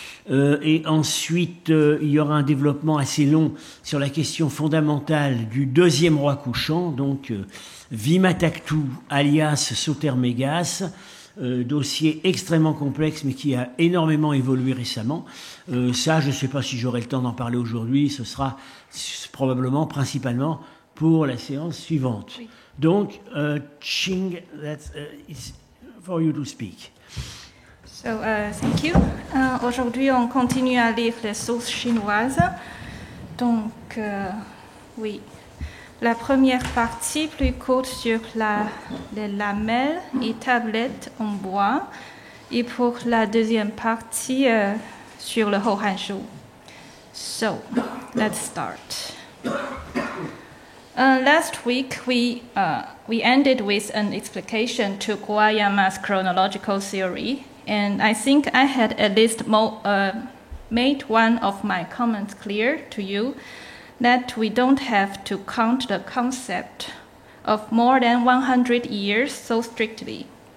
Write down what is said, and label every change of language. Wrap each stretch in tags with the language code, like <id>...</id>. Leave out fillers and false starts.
<fr>Et ensuite, il y aura un développement assez long sur la question fondamentale du deuxième roi couchant, donc Vimataktu alias Sotermégas, dossier extrêmement complexe mais qui a énormément évolué récemment. Ça, je ne sais pas si j'aurai le temps d'en parler aujourd'hui, ce sera probablement principalement pour la séance suivante. Oui.</fr> <en>Donc, Ching, it's for you to speak. So, thank you.</en> <fr>Aujourd'hui, on continue à lire les sources chinoises. Donc, oui. La première partie, plus courte, sur les lamelles et tablettes en bois. Et pour la deuxième partie, sur le Hou-Hanshu.</fr> <en>So, let's start. Last week, we ended with an explication to Kuwayama's chronological theory. And I think I had at least made one of my comments clear to you, that we don't have to count the concept of more than 100 years so strictly.</en>